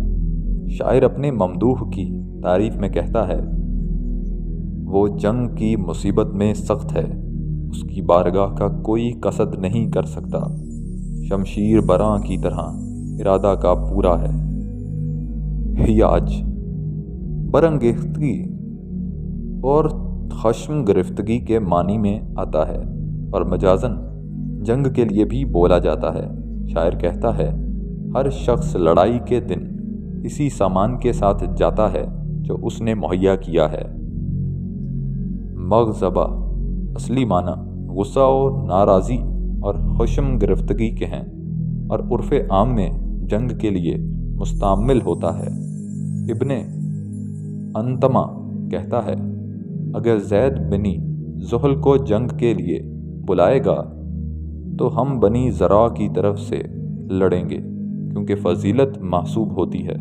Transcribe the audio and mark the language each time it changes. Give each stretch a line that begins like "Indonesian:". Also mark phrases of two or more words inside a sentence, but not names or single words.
Urdu: شاعر اپنے ممدوح کی تعریف میں کہتا ہے، وہ جنگ کی مصیبت میں سخت ہے، اس کی بارگاہ کا کوئی قصد نہیں کر سکتا، شمشیر براں کی طرح ارادہ کا پورا ہے۔ ہیاج برانگیختگی اور خشم گرفتگی کے معنی میں آتا ہے اور مجازن جنگ کے لیے بھی بولا جاتا ہے۔ شاعر کہتا ہے، ہر شخص لڑائی کے دن اسی سامان کے ساتھ جاتا ہے جو اس نے مہیا کیا ہے۔ مغضبہ اصلی معنی غصہ و ناراضی اور خشم گرفتگی کے ہیں اور عرف عام میں جنگ کے لیے مستعمل ہوتا ہے۔ ابن انتما کہتا ہے، اگر زید بنی زحل کو جنگ کے لیے بلائے گا تو ہم بنی زرع کی طرف سے لڑیں گے کیونکہ فضیلت محسوب ہوتی ہے۔